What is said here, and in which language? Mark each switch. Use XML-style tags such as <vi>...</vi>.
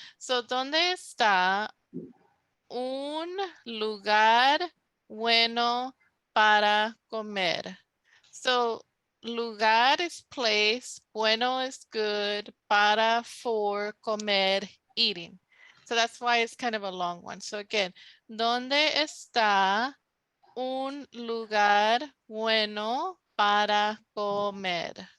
<es>So ¿dónde está un lugar bueno para comer?</es> <en>So lugar is place, bueno is good, para, for, comer, eating. So that's why it's kind of a long one. So again,</en> <es>¿dónde está un lugar bueno para comer?</es>